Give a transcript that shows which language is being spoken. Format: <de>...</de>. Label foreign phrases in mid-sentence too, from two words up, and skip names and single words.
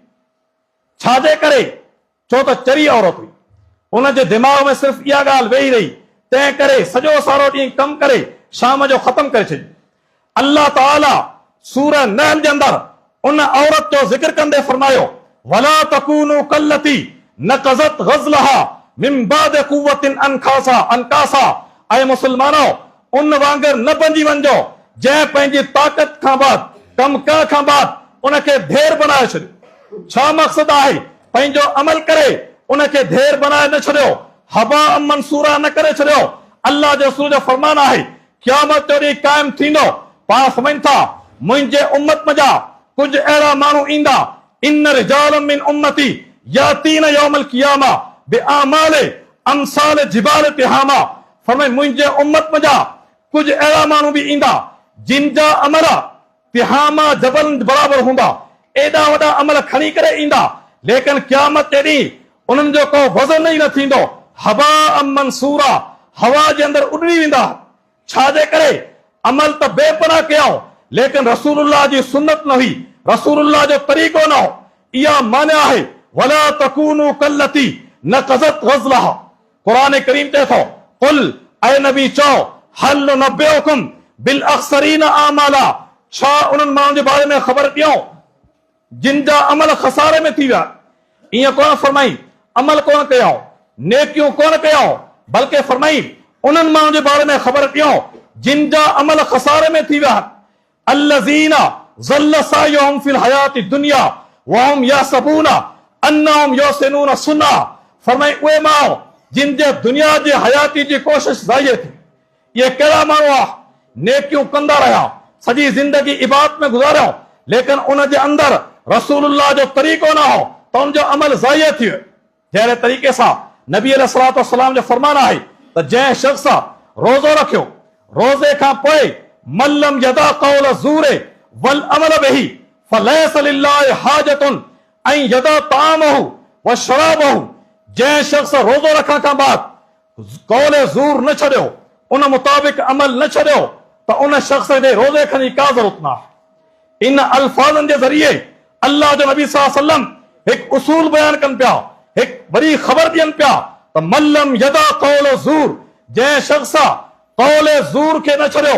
<sd>छाजे करे? छो त चरी औरत हुई, उनजे दिमाग़ में सिर्फ़ इहा ॻाल्हि वेही रही, तंहिं करे सॼो सारो ॾींहुं कम करे शाम जो ख़त्म करे छॾी। अल्लाह ताला सूरह नहल जे अंदरि उन औरत जो ज़िक्र कंदे फरमायो,</sd> <ar>ولا تكونوا كالتي نقضت غزلها من بعد قوة أنكاثا.</ar> <sd>ऐं मुसलमानो, उन वांगुरु न बणिजी वञो जंहिं पंहिंजी ताक़त खां बाद, कम करण खां बाद उनखे धेर बनाए छॾियो। छा मक़सदु आहे? पंहिंजो अमल करे उनखे धेर बनाए न छॾियो,</sd> <ar>هباء منثورا</ar> <sd>न करे छॾियो। अल्लाह जो रसूल जो फरमान आहे, क़यामत जो ॾींहुं क़ाइम थींदो, पाण समझनि था मुंहिंजे उम्मत में जा कुझु अहिड़ा माण्हू ईंदा,</sd> <ar>إن رجالا من أمتي يأتون يوم القيامة بأعمال أمثال جبال تهامة.</ar> <sd>फरमाए मुंहिंजे उम्मत में जा कुझु अहिड़ा माण्हू बि ईंदा जिन जा अमल तिहामा जबल बराबर हूंदा, एॾा वॾा अमल खणी करे ईंदा, लेकिन क़यामत जे ॾींहुं उन्हनि जो को वज़न ई न थींदो,</sd> <ar>هباء منثورا,</ar> <sd>हवा जे अंदरि उॾड़ी वेंदा। छाजे करे? अमल त बेपनाह कयऊं, लेकिन रसूलुल्लाह जी सुन्नत न हुई, रसूलुल्लाह जो तरीक़ो न हो। इहा माना आहे</sd> <ar>ولا تكونوا كالتي نقضت غزلها.</ar> <sd>क़ुरान करीम चए थो, कुल ऐ नबी चओ,</sd> <ar>هل ننبئكم بالأخسرين أعمالا.</ar> <sd>छा उन्हनि माण्हुनि जे बारे में ख़बर ॾियूं जिन जा अमल खसारे में थी विया? ईअं कोन फरमाई अमल कोन कयऊं, नेकियूं कोन कयऊं, बल्कि फरमाई उन्हनि माण्हुनि जे बारे में ख़बर ॾियूं जिन जा अमल खसारे में थी विया।</sd> <ar>الذين ضل سعيهم في الحياة الدنيا وهم يحسبون أنهم يحسنون صنعا.</ar> <sd>फरमाई उहे माण्हू जिन जे दुनिया जे हयाती जी कोशिश ज़ाहिर थी। ये कहिड़ा माण्हू आहे? नेकियूं कंदा रहिया, सॼी ज़िंदगी इबादत में गुज़ारियो, लेकिन उन जे अंदरि रसूलुल्लाह जो तरीक़ो न हो, त उन जो अमल ज़ाहिर थी वियो। जहिड़े तरीक़े सां नबी</sd> <ar>عليه الصلاة والسلام</ar> <sd>जो फरमान आहे त जंहिं शख़्स रोज़ो रखियो, रोज़े खां पोइ</sd> <ar>من لم يدع قول الزور والعمل به فليس لله حاجة أن يدع طعامه وشرابه.</ar> <sd>जंहिं शख़्स रोज़ो रखण खां बाद</sd> <ar>قول زور</ar> <sd>न छॾियो, उन मुताबिक़ अमल न छॾियो, त उन शख़्स जे रोज़े खणी का ज़रूरत न आहे। इन अल्फाज़नि जे ज़रिए अल्लाह जो नबी</sd> <ar>صلى الله عليه وسلم</ar> <sd>हिकु उसूल बयान कनि पिया, हिकु वॾी ख़बर ॾियनि पिया त</sd> <ar>من لم يدع قول زور,</ar> <sd>जंहिं शख़्स</sd> <ar>قول زور</ar> <sd>खे न छॾियो।</sd>